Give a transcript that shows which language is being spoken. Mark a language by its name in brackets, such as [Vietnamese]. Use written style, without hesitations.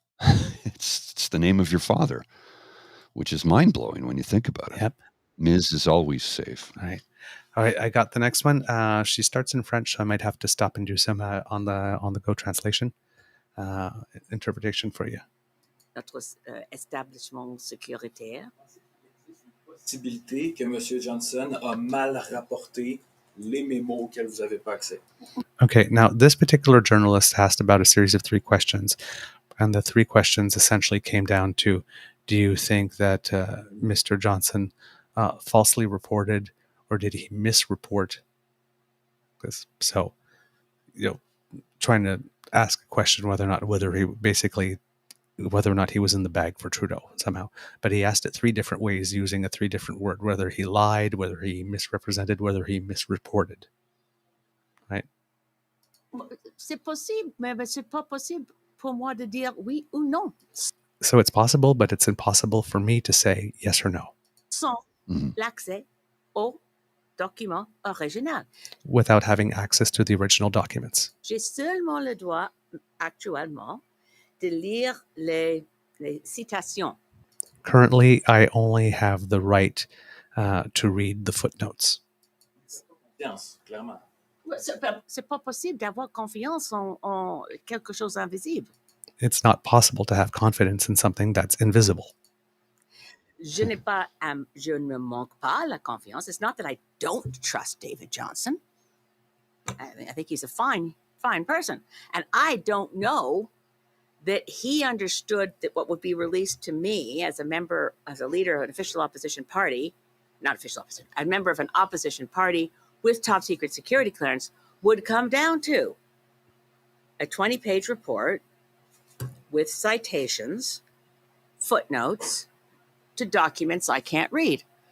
[English] It's the name of your father, which is mind-blowing when you think about it. Yep. Ms. is always safe. All right, I got the next one. She starts in French, so I might have to stop and do some on the go translation interpretation for you. [French] Notre établissement sécuritaire. Possibilité que M. Johnson a mal rapporté les mémos auxquels vous n'avez pas accès. [English] Okay, now this particular journalist asked about a series of 3 questions, and the 3 questions essentially came down to, do you think that Mr. Johnson falsely reported, or did he misreport this? So, trying to ask a question whether or not he was in the bag for Trudeau somehow. But he asked it 3 different ways using a 3 different word, whether he lied, whether he misrepresented, whether he misreported. Right? [French] C'est possible, mais c'est pas possible pour moi de dire oui ou non. [English] So it's possible, but it's impossible for me to say yes or no. [French] Sans l'accès au document original. [English] Without having access to the original documents. [French] J'ai seulement le droit, actuellement, de lire les citations. [English] Currently, I only have the right to read the footnotes. [French] Yes, clairement. C'est pas possible d'avoir confiance en quelque chose d'invisible. [English] It's not possible to have confidence in something that's invisible. [French] Je ne me manque pas la confiance. [English] It's not that I don't trust David Johnson. I think he's a fine person. And I don't know that he understood that what would be released to me as a leader of an official opposition party, a member of an opposition party with top secret security clearance, would come down to a 20-page report with citations, footnotes to documents I can't read.